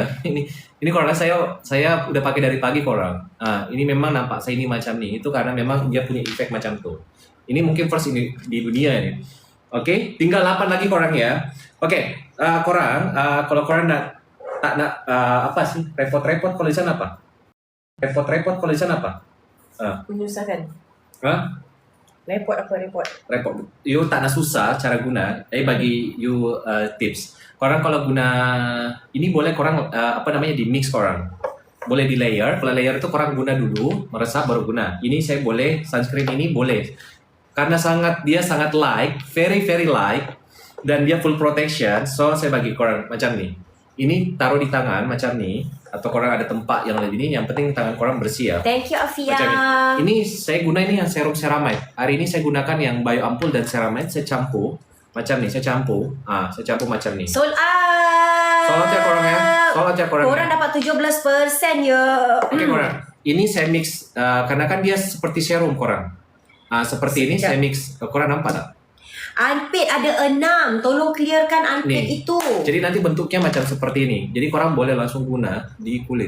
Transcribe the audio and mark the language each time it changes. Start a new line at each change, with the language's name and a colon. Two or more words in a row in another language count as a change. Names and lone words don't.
Malay: Ini korang saya udah pakai dari pagi korang. Ini memang nampak shiny macam ni. Itu karena memang dia punya efek macam tu. Ini mungkin first ini di dunia ni. Oke, tinggal 8 lagi korang ya. Oke, korang kalau korang tak nak apa sih? Repot-repot kalau di sana apa? Repot-repot kalau di sana apa? Menyusahkan. Repot apa repot? Repot. You tak nak susah cara guna. Bagi you tips. Korang kalau guna ini boleh korang di mix korang. Boleh di layer. Kalau layer itu korang guna dulu, meresap baru guna. Ini saya boleh sunscreen ini boleh. Karena dia sangat light,
English: very very light,
Malay: dan dia full protection, so saya bagi korang macam ni. Ini taruh di tangan macam ni, atau korang ada tempat yang lebih ini, yang penting tangan korang bersih ya.
English: Thank you Afia.
Malay: Macam ini saya guna ini yang serum ceramide. Hari ini saya gunakan yang bio ampul dan ceramide, saya campur macam ni, saya campur macam ni.
English: Sold out. Sold out
Malay: ya korang ya.
English: Sold out
Malay: ya korang. Korang dapat 17% ya. Oke korang. Ini saya mix karena kan dia seperti serum korang. Seperti ini saya mix. Korang nampak tak? Unpaid ada 6. Tolong clearkan unpaid Nih. itu. Jadi nanti bentuknya macam seperti ini. Jadi korang boleh langsung guna di kulit.